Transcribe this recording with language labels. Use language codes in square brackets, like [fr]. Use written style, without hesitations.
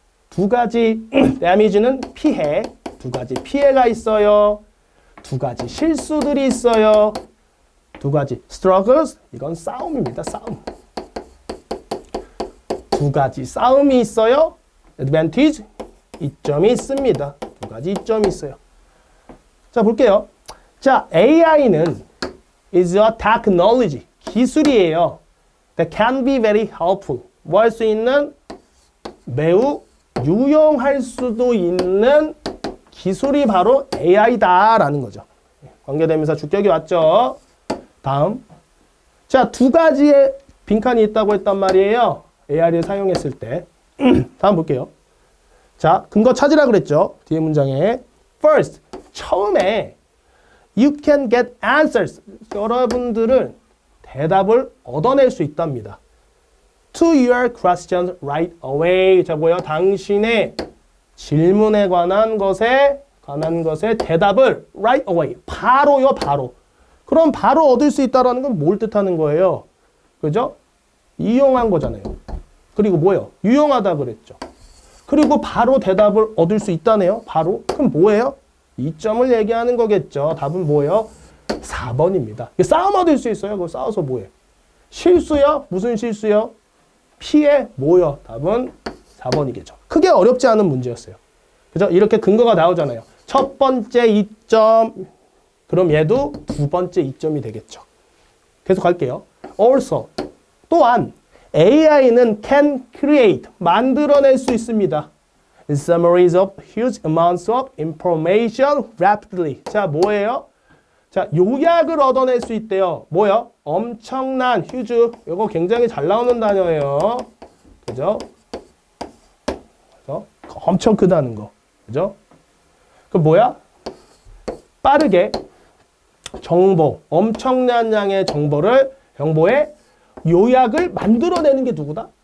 [ko] 두 가지 damage는 피해. 두 가지 피해가 있어요. 두 가지 실수들이 있어요. 두 가지 struggles, 이건 싸움입니다. 싸움. 두 가지 싸움이 있어요. advantage, 이점이 있습니다. 두 가지 이점이 있어요. 자, 볼게요. 자, AI는 [en] is a technology, [ko] 기술이에요. [en] that can be very helpful, [ko] 뭐 할 수 있는? 매우 유용할 수도 있는 기술이 바로 AI다라는 거죠. 관계대명사 주격이 왔죠. 다음. 자, 두 가지의 빈칸이 있다고 했단 말이에요. AI를 사용했을 때. 다음 볼게요. 자, 근거 찾으라 그랬죠. 뒤에 문장에. [en] First, [ko] 처음에 [en] you can get answers. [ko] 여러분들은 대답을 얻어낼 수 있답니다. [en] To your questions right away. [ko] 자, 뭐예요? 당신의 질문에 관한 것에 대답을 [en] right away. [ko] 바로요, 바로. 그럼 바로 얻을 수 있다는 건 뭘 뜻하는 거예요? 그죠? 이용한 거잖아요. 그리고 뭐예요? 유용하다 그랬죠. 그리고 바로 대답을 얻을 수 있다네요. 바로. 그럼 뭐예요? 이점을 얘기하는 거겠죠. 답은 뭐예요? 4번입니다. 싸움 얻을 수 있어요. 그거 싸워서 뭐해? 실수요? 무슨 실수요? 피해 뭐요? 답은 4번이겠죠. 크게 어렵지 않은 문제였어요. 그죠? 이렇게 근거가 나오잖아요. 첫 번째 이점, 그럼 얘도 두 번째 이점이 되겠죠. 계속 갈게요. Also, 또한 AI는 [en] can create, [ko] 만들어낼 수 있습니다. [en] Summaries of huge amounts of information rapidly. [ko] 자, 뭐예요? 자, 요약을 얻어낼 수 있대요. 뭐요? 엄청난, huge. 이거 굉장히 잘 나오는 단어예요. 그죠? 그래서 엄청 크다는 거. 그죠? 그 뭐야? 빠르게 정보, 엄청난 양의 정보의 요약을 만들어내는 게 누구다?